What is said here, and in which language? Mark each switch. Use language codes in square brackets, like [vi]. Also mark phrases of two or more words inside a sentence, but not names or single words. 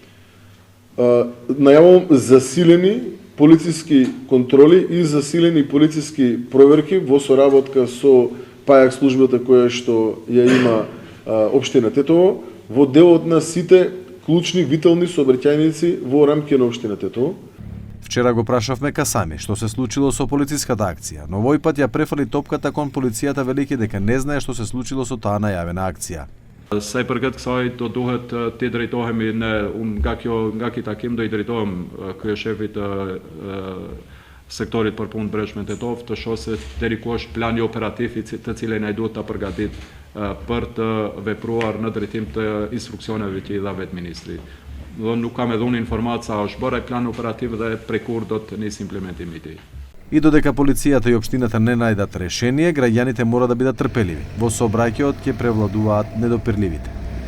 [mk] Најавам засилени полициски контроли и засилени полициски проверки во соработка со ПАјАК службата која што ја има општина Тетово во делот на сите клучни витални сообраќајници во рамките на општина Тетово. Вчера го прашавме Касами што се случило со полициската акција, но овој пат ја префали топката кон полицијата велики дека не знае што се случило со таа најавена акција. [sq] Sa I përket kësaj do duhet të drejtohemi nga ky takim do I drejtohem kryeshefit të sektorit për punë brendshme të Tetovë të shoh se deri ku është plani operativ I të cilin ai duhet ta përgatit për të vepruar në drejtim të instruksioneve që I dha vetë ministri. Dhe nuk kam edhe unë informatë sa është bërë ai plan operativ dhe prej kur do të nisë implementimi I tij. [mk] И додека полицијата и општината не најдат решение, граѓаните мора да бидат трпеливи. Во сообраќајот ќе превладуваат недопирливите.